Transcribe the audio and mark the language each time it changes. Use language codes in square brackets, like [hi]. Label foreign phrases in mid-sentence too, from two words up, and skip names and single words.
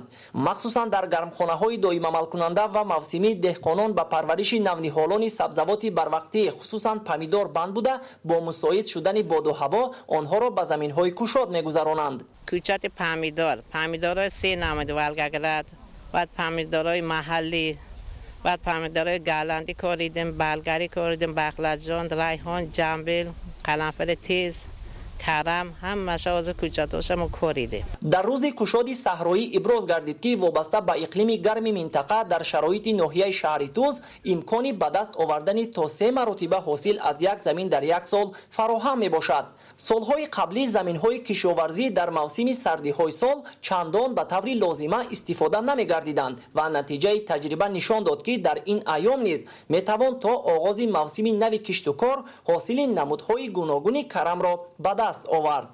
[tg] махсусан дар гармхонаҳои доимамалкунанда ва мавсимӣ деҳқонон ба парвариши навниҳолони сабзавоти барвақтӣ, хусусан помидор банд буда, бо мусоид шудани боду ҳаво онҳоро ба заминҳои кушод мегузаронанд. кӯчати помидорро 3 намуд валгаград, баъд помидороии маҳаллӣ, баъд помидороии голландӣ коридем, болгарӣ коридем, бақлаҷон, райҳон, ҷанбил, қаранфули тез, карам ҳамаша ҳозир кӯчатошамо кориде. дар рӯзи кушоди саҳроӣ иброз гардид ки вобаста ба иқлими гарми минтақа дар шароити ноҳияи шаҳри Туз имкони ба даст овардани то 3 маротиба ҳосил аз як замин дар як сол фароҳам мебошад. солҳои қаблӣ заминҳои кишоварзӣ дар мавсими сардиҳои сол чандон ба таври лозима истифода намегардиданд ва натиҷаи таҷриба нишон дод ки дар ин айём низ метавон то оғози мавсими нави кишту кор ҳосили намудҳои гуногуни карамро ба даст овард.